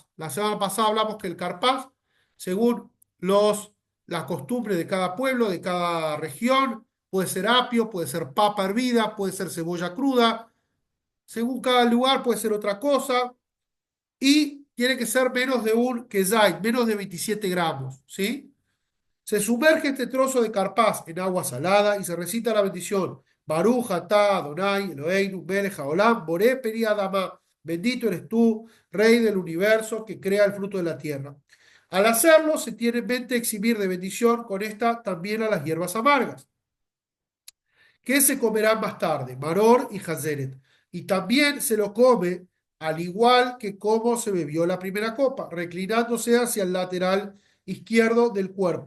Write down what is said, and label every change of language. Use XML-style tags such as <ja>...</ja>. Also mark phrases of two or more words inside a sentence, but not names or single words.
<es>La semana pasada hablamos que el carpaz, según las costumbres de cada pueblo, de cada región, puede ser apio, puede ser papa hervida, puede ser cebolla cruda. Según cada lugar puede ser otra cosa. Y tiene que ser menos de un kezait, menos de 27 gramos, ¿sí? Se sumerge este trozo de carpaz en agua salada y se recita la bendición.</es> <he>ברוך אתה אדוני אלוהינו מלך העולם בורא פרי האדמה.</he> <es>Bendito eres tú, Rey del universo, que crea el fruto de la tierra. Al hacerlo, se tiene en mente eximir de bendición con esta también a las hierbas amargas, que se comerán más tarde, maror y jazeret. Y también se lo come al igual que como se bebió la primera copa, reclinándose hacia el lateral izquierdo del cuerpo.</es>